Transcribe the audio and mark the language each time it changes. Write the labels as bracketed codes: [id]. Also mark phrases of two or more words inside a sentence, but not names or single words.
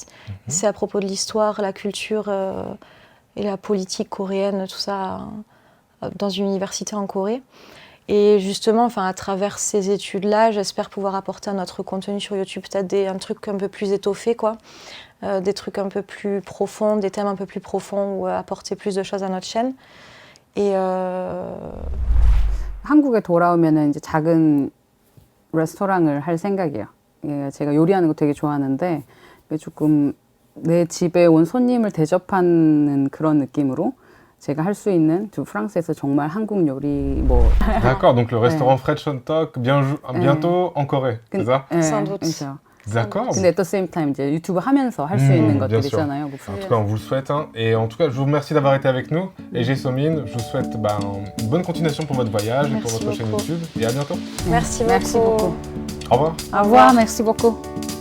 [fr] C'est à propos de l'histoire, la culture et la politique coréenne, tout ça, dans une université en Corée. Et justement, à travers ces études-là, j'espère pouvoir apporter à notre contenu sur YouTube peut-être un truc un peu plus étoffé, quoi. Des trucs un peu plus profonds, des thèmes un peu plus profonds ou apporter plus de choses à notre chaîne. Et [ko] 한국에 돌아오면은 이제 작은 레스토랑을 할 생각이에요. 예, 제가 요리하는 거 되게 좋아하는데 조금 내 집에 온 손님을 대접하는 그런 느낌으로 제가 할 수 있는 프랑스에서 정말 한국 요리 뭐. [fr] D'accord, donc le restaurant French Hotdog bientôt en Corée, c'est ça? Sans doute. [ko] 그렇죠. [fr] D'accord. [ko] 근데 [en] at the same time [ko] 이제 유튜브 하면서 할 수 있는 것들 [fr] bien sûr. [ko] 있잖아요. [fr] En tout cas, on vous le souhaite. Et en tout cas, je vous remercie d'avoir été avec nous. Et G Somin, je vous souhaite une bonne continuation pour votre voyage et pour Merci votre chaîne beaucoup. YouTube. Et à bientôt. Merci Merci beaucoup. beaucoup. Au revoir. Au revoir, merci beaucoup.